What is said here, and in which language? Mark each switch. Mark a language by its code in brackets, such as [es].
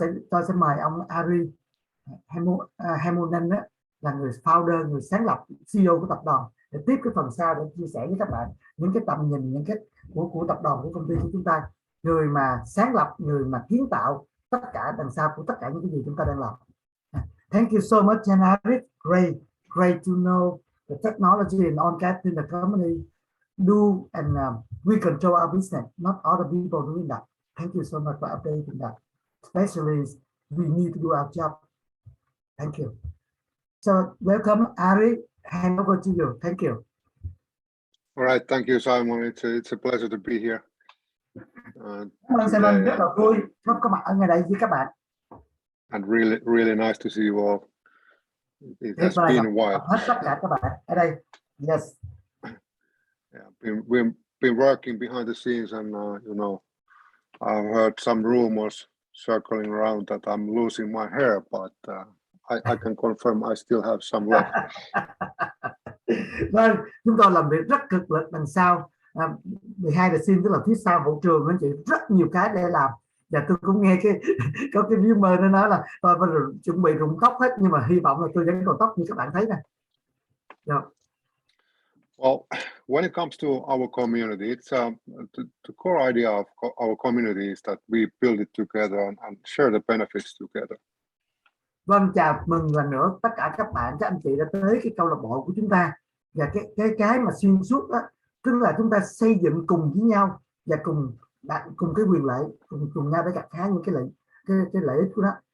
[vi] Tôi sẽ mời ông Ari Heimonen là người founder, người sáng lập, CEO của tập đoàn, để tiếp cái phần sau để chia sẻ với các bạn những cái tầm nhìn, những cái của tập đoàn, của công ty của chúng ta, người mà sáng lập, người mà kiến tạo tất cả đằng sau của tất cả những cái gì chúng ta đang làm. [en] Thank you so much, Janari. Great to know the technology and on cap in the company do, and we control our business, not other people doing that. Thank you so much for updating that. Especially we need to do our job. Thank you. So welcome, Ari. Hand over to you. Thank you. All right, thank you, Simon. It's a pleasure to be here. [vi] Cảm ơn Simon, rất là vui có mặt ở ngày đây với các bạn. [en] And really nice to see you all. It has been a while. [vi] Hết tất cả các bạn ở đây. Yes. [en] Yeah, we've been working behind the scenes, and you know, I've heard some rumors circling around that I'm losing my hair, but I can confirm I still have some left. [vi] Vâng, chúng tôi làm việc rất cực lực đằng sau, [en] behind the scene, [vi] tức là phía sau hậu trường, anh chị, rất nhiều cái để làm. Và tôi cũng nghe có cái viewer nó nói là tôi chuẩn bị rụng tóc hết, nhưng mà hy vọng là tôi vẫn còn tóc như các bạn thấy nè. [en] Yeah. Well, when it comes to our community, it's the core idea of our community is that we build it together and share the benefits together. [vi] Vâng, chào mừng lần nữa tất cả các bạn, các anh chị đã tới cái câu lạc bộ của chúng ta. Và cái mà xuyên suốt đó, tức là chúng ta xây dựng cùng với nhau và cùng cái quyền lợi, cùng nhau để gặt hái những cái lợi ích của nó.